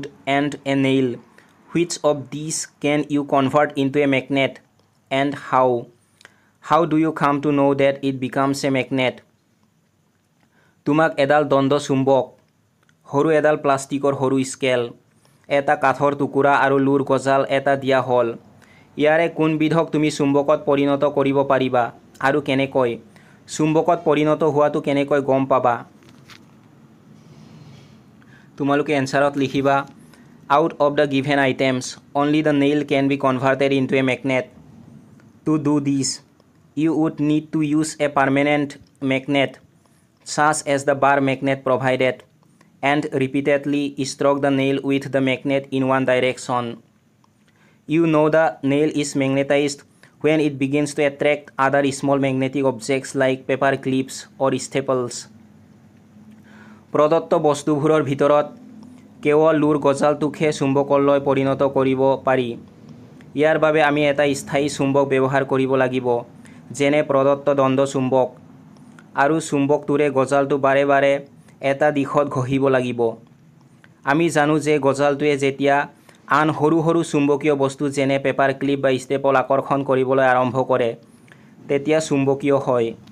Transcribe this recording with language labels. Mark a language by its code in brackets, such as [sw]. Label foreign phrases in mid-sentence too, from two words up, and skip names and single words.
[en] and a nail which of this can you convert into a magnet and how do you come to know that it becomes a magnet [as] তোমাক এডাল দণ্ড চুম্বক সৰু এডাল প্লাষ্টিকৰ সৰু স্কেল এটা কাঠৰ টুকুৰা আৰু লুৰ গজাল এটা দিয়া হ'ল ইয়াৰে কোনবিধক তুমি চুম্বকত পৰিণত কৰিব পাৰিবা আৰু কেনেকৈ চুম্বকত পৰিণত হোৱাটো কেনেকৈ গম পাবা তোমালোকে এনসাৰত লিখিবা [en] out of the given items only the nail can be converted into a magnet to do this you would need to use a permanent magnet such as the bar magnet provided and repeatedly stroke the nail with the magnet in one direction. You know the nail is magnetized when it begins to attract other small magnetic objects like paper clips or staples. [as] প্ৰদত্ত বস্তুবোৰৰ ভিতৰত কেৱল লুৰ গজালটোকহে চুম্বকলৈ পৰিণত কৰিব পাৰি ইয়াৰ বাবে আমি এটা স্থায়ী চুম্বক ব্যৱহাৰ কৰিব লাগিব যেনে প্ৰদত্ত দণ্ড চুম্বক আৰু চুম্বকটোৰে গজালটো বাৰে বাৰে এটা দিশত ঘঁহিব লাগিব আমি জানো যে গজালটোৱে যেতিয়া আন সৰু সৰু চুম্বকীয় বস্তু যেনে পেপাৰ ক্লিপ বা ষ্টেপল আকৰ্ষণ কৰিবলৈ আৰম্ভ কৰে তেতিয়া চুম্বকীয় হয়